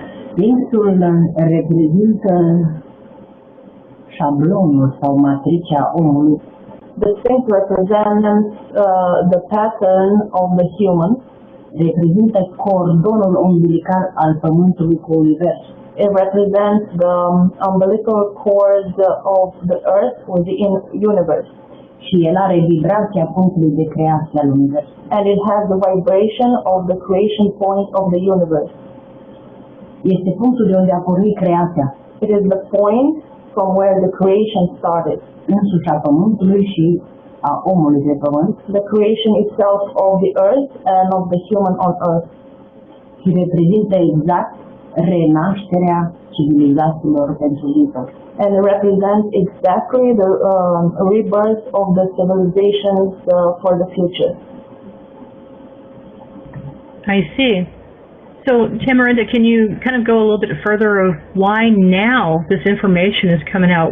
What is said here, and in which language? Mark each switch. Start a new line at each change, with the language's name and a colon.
Romanian: Sfințul reprezintă șablonul sau matricea omului.
English: The Sphinx represents the pattern of the human.
Romanian: Reprezintă cordonul umbilical al Pământului cu Universul.
English: It represents the umbilical cord of the earth with the universe.
Romanian: Și el are vibrația punctului de creație al Universului.
English: And it has the vibration of the creation point of the universe.
Romanian: Este punctul de unde a pornit creația.
English: It is the point from where the creation started.
Romanian: Însuși a Pământului și a omului de pământ.
English: The creation itself of the earth and of the human on earth.
Romanian: Și reprezintă exact renașterea civilizațiilor pentru viitor.
English: And it represents exactly the rebirth of the civilizations for the future. I see. So, Tamarinda, can you kind of go a little bit further of why now this information is coming out?